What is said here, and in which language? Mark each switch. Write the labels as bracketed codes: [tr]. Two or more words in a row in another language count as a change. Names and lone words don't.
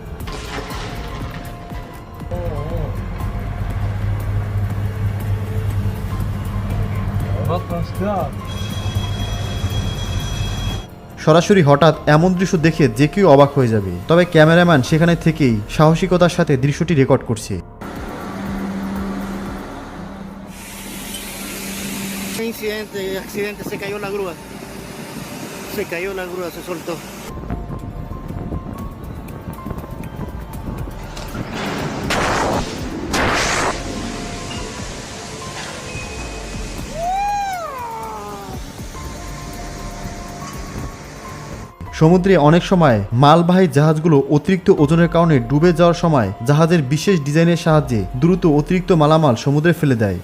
[bn] সরাসরি হঠাৎ এমন দৃশ্য দেখে যে কেউ অবাক হয়ে যাবে, তবে ক্যামেরাম্যান সেখানে থেকেই সাহসিকতার সাথে দৃশ্যটি রেকর্ড করছে। [es] Accidente, se cayó la grúa. Se cayó la grúa, se soltó. [bn] সমুদ্রে অনেক সময় মালবাহী জাহাজগুলো অতিরিক্ত ওজনের কারণে ডুবে যাওয়ার সময় জাহাজের বিশেষ ডিজাইনের সাহায্যে দ্রুত অতিরিক্ত মালামাল সমুদ্রে ফেলে দেয়।